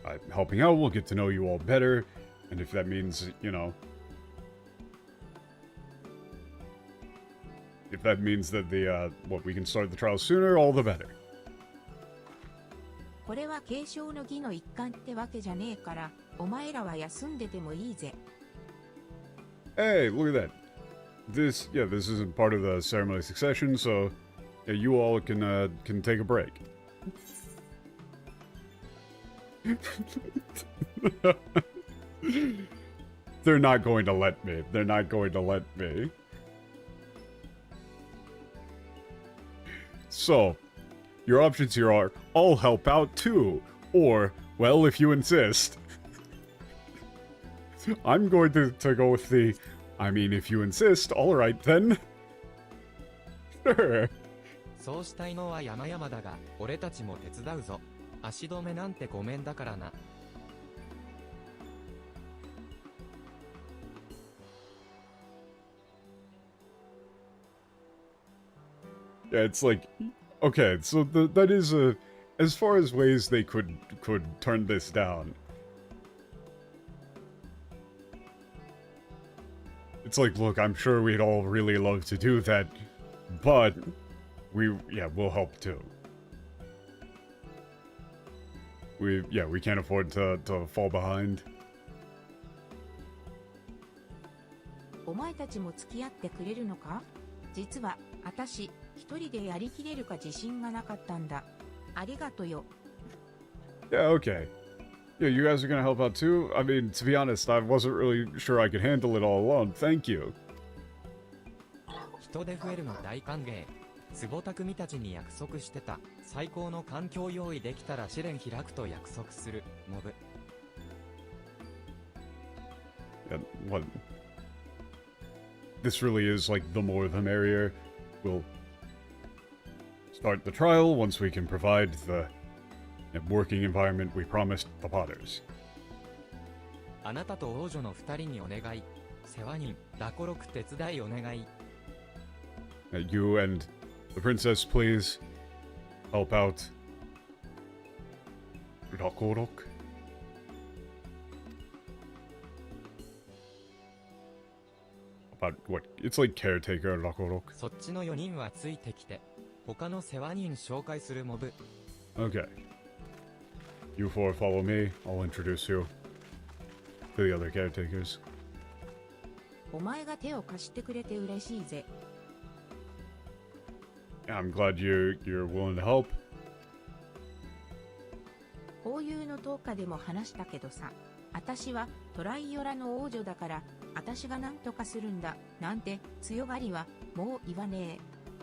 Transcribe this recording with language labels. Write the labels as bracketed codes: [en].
[en] Helping out, we'll get to know you all better. And if that means, if that means that we can start the trial sooner, all the better. [ja] これは継承の儀の一環ってわけじゃねえから、お前らは休んでてもいいぜ。 [en] Hey, look at that. this isn't part of the ceremony succession, so yeah, you all can take a break. They're not going to let me. They're not going to let me. So, your options here are, I'll help out too, or, well, if you insist. I'm going to go with the, I mean, if you insist, alright then. Sure. [ja] そうしたいのは山々だが、俺たちも手伝うぞ。足止めなんてごめんだからな。 [en] Yeah, it's like, okay, so that is a, as far as ways they could turn this down. It's like, look, I'm sure we'd all really love to do that, but we'll help too. We can't afford to fall behind. [ja] お前たちも付き合ってくれるのか？実は、私、一人でやりきれるか自信がなかったんだ。ありがとよ。 [en] Yeah, okay. Yeah, you guys are gonna help out too? I mean, to be honest, I wasn't really sure I could handle it all alone. Thank you. [ja] 人手増えるの大歓迎。坪匠たちに約束してた。最高の環境用意できたら試練開くと約束する。モブ。 [en] Yeah, what? This really is like the more the merrier. We'll start the trial once we can provide the working environment we promised the Potters. [ja] あなたと王女の二人にお願い。世話人、ラコロク手伝いお願い。 [en] You and the princess, please help out. Rakorok? About what? It's like caretaker Rakorok. [ja] そっちの4人はついてきて。他の世話人紹介するモブ。 [en] Okay. You four follow me. I'll introduce you to the other caretakers. [ja] お前が手を貸してくれて嬉しいぜ。 [en] Yeah, I'm glad you're willing to help. [ja] こういうの10日でも話したけどさ、私はトライオラの王女だから、私が何とかするんだ、なんて強がりはもう言わねえ。